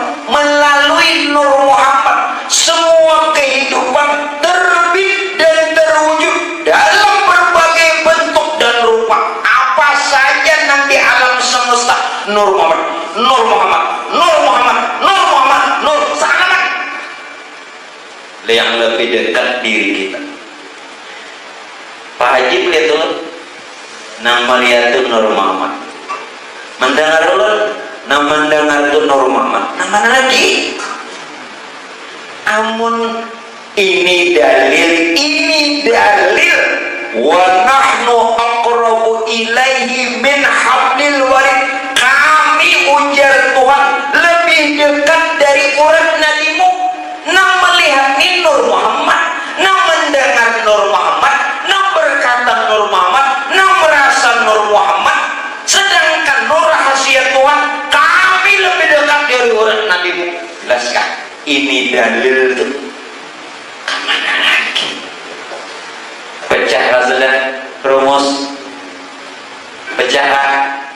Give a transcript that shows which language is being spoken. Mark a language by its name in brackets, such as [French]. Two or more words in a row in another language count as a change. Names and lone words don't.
[Indonesian] Melalui Nur Muhammad semua kehidupan terbit dan terwujud dalam berbagai bentuk dan rupa. Apa saja nanti alam semesta, Nur Muhammad, Nur Muhammad, Nur Muhammad, Nur Muhammad, Nur sangat yang lebih dekat diri kita. [Banjar] Pak Haji lihat dulu, nang melihat itu Nur Muhammad, mendengar dulu, nang mendengar itu Nur Muhammad, nang mana lagi? Amun ini dalil, [Arabic] ونحن أقرب إليه من حبل الوريد. [Banjar] Kami ujar Tuhan lebih dekat dari urat nadimu. Nang melihat Nur Muhammad, nang mendengar Nur Muhammad, nang berkata Nur Muhammad, nang merasa Nur Muhammad. [Indonesian] Sedangkan Nur rahasia Tuhan, kami lebih dekat dari urat nadimu. Jelaskan, ini dalil itu. Kemana lagi? Pecah sudah rumus, pecah.